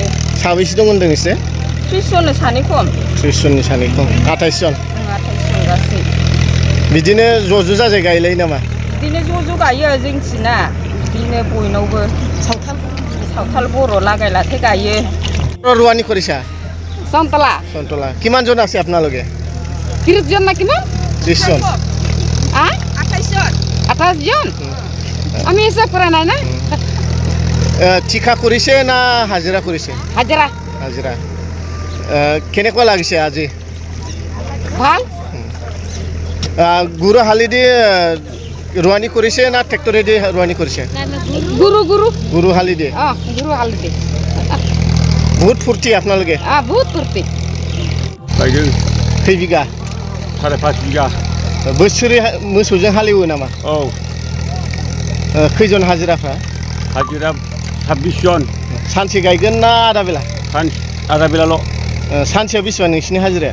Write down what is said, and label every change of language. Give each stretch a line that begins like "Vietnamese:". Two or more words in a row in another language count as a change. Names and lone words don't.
Bodo: साबैसे दं होनदों एसे? 30 जननो सानै खम। 30 जननि सानै खम, 28 जन। 28 जन गासै। बिदिनो ज' जाजाय गायलायो नामा? बिदिनो ज' गायो जोंथिना। बिदिनो बयनावबो सावथाल बर' लागायलाथाय गायो।
Assamese: रोৱাनी কৰিছা? সন্তলা। সন্তলা। কিমান জন আছে আপোনালোকে? 30 জন না কিমান? 30 জন। 28 জন। 28 জন? আমি হিসাব কৰা নাই না। ঠিকা কৰিছে না হাজিৰা কৰিছে? হাজিৰা। হাজিৰা। কেনেকুৱা লাগিছে আজি? ভাল। গুৰু হালেদি ৰোৱানী কৰিছে না ট্ৰেক্টৰেদি ৰোৱানী কৰিছে? গুৰু। গুৰু হালেদি? গুৰু হালেদি। বহুত ফূৰ্তি আপোনালোকে? বহুত ফূৰ্তি।
Bodo: गायदों। खै बिगा? 5.5 बिगा। बोसोरै मोसौजों हालेवो नामा? औ। खैजन हाजिराफ्रा? हाजिरा 26 जन। सानसे गायगोन ना आधा बेला? आधा बेलाल'। सानसेयाव बेसेबां नोंसिनि हाजिराया?